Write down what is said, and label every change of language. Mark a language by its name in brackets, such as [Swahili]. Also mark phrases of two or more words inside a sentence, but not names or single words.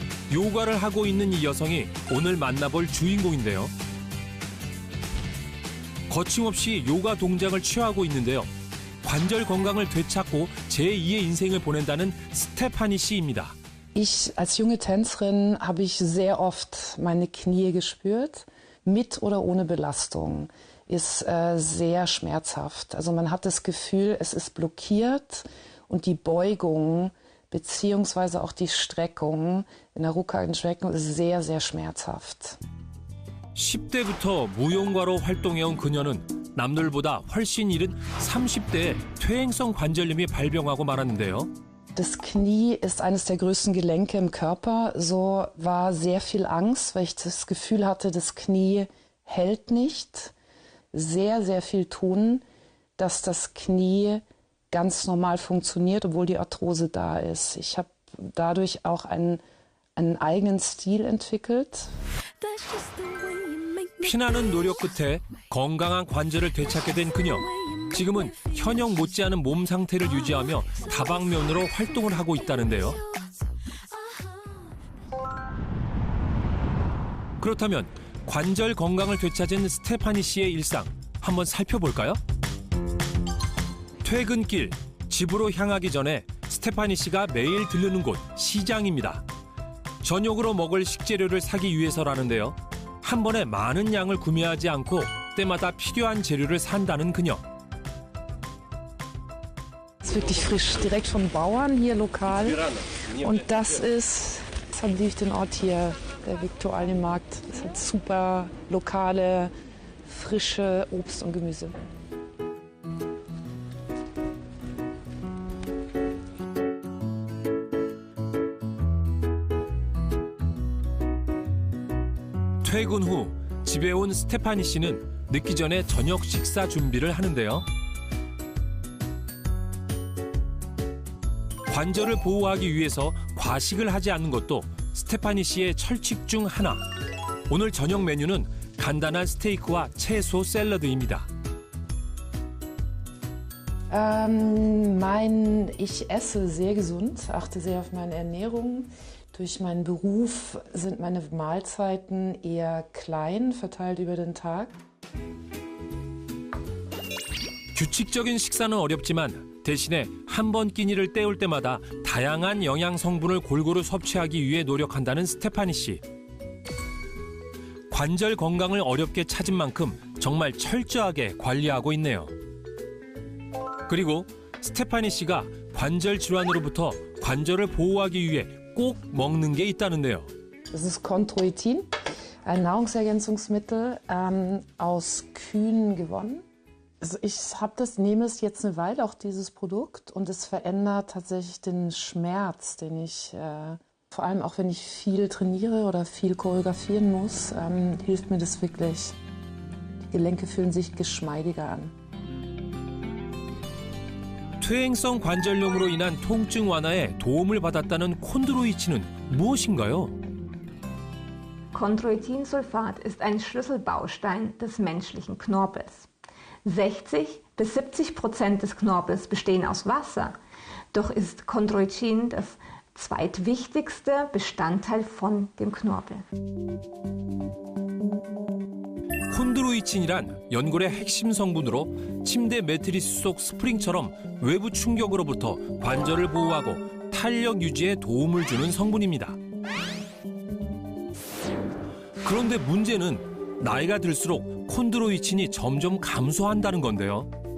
[Korean] 요가를 하고 있는 이 여성이 오늘 만나볼 주인공인데요. 거침없이 요가 동작을 취하고 있는데요. 관절 건강을 되찾고 제2의 인생을 보낸다는 스테파니 씨입니다. [German] Ich als junge Tänzerin habe ich sehr oft meine Knie gespürt, mit oder ohne Belastung. Ist sehr schmerzhaft. Also man hat das Gefühl, es ist blockiert und die Beugung beziehungsweise auch die Streckung in der rückhaltenden Streckung ist sehr, sehr schmerzhaft. [Korean] 10대부터 무용가로 활동해온 그녀는 남들보다 훨씬 이른 30대에 퇴행성 관절염이 발병하고 말았는데요. [German] Das Knie ist eines der größten Gelenke im Körper. So war sehr viel Angst, weil ich das Gefühl hatte, das Knie hält nicht. Sehr, sehr viel tun, dass das Knie ganz normal funktioniert, obwohl die Arthrose da ist. Ich habe dadurch auch einen eigenen Stil entwickelt. [Korean] 피나는 노력 끝에 건강한 관절을 되찾게 된 그녀. 지금은 현역 못지않은 몸 상태를 유지하며 다방면으로 활동을 하고 있다는데요. 그렇다면 관절 건강을 되찾은 스테파니 씨의 일상 한번 살펴볼까요? 퇴근길, 집으로 향하기 전에 스테파니 씨가 매일 들르는 곳 시장입니다. 저녁으로 먹을 식재료를 사기 위해서라는데요. 한 번에 많은 양을 구매하지 않고 때마다 필요한 재료를 산다는 그녀. [German] Es ist wirklich frisch, direkt vom Bauern hier lokal. Und das liebe ich den Ort hier, der Viktualienmarkt. Es hat super lokale, frische Obst und Gemüse. [Korean] 퇴근 후 집에 온 스테파니 씨는 늦기 전에 저녁 식사 준비를 하는데요. 관절을 보호하기 위해서 과식을 하지 않는 것도 스테파니 씨의 철칙 중 하나. 오늘 저녁 메뉴는 간단한 스테이크와 채소 샐러드입니다. [German] Ich esse sehr gesund, achte sehr auf meine Ernährung. Durch meinen Beruf sind meine Mahlzeiten eher klein, verteilt über den Tag. [Korean] 규칙적인 식사는 어렵지만 대신에 한 번 끼니를 때울 때마다 다양한 영양 성분을 골고루 섭취하기 위해 노력한다는 스테파니 씨. 관절 건강을 어렵게 찾은 만큼 정말 철저하게 관리하고 있네요. 그리고 스테파니 씨가 관절 질환으로부터 관절을 보호하기 위해 꼭 먹는 게 있다는데요. [German] Das ist Chondroitin, ein Nahrungsergänzungsmittel aus Kühen gewonnen. Also ich nehme es jetzt eine Weile, auch dieses Produkt, und es verändert tatsächlich den Schmerz, den ich, vor allem auch wenn ich viel trainiere oder viel choreografieren muss, hilft mir das wirklich. Die Gelenke fühlen sich geschmeidiger an. [Korean] 퇴행성 관절염으로 인한 통증 완화에 도움을 받았다는 콘드로이친은 무엇인가요? [German] Chondroitinsulfat ist ein Schlüsselbaustein des menschlichen Knorpels. 60-70% des Knorpels bestehen aus Wasser, doch ist Chondroitin das zweitwichtigste Bestandteil von dem Knorpel. [Korean] 콘드로이친이란 연골의 핵심 성분으로 침대 매트리스 속 스프링처럼 외부 충격으로부터 관절을 보호하고 탄력 유지에 도움을 주는 성분입니다. 그런데 문제는 나이가 들수록 콘드로이친이 점점 감소한다는 건데요.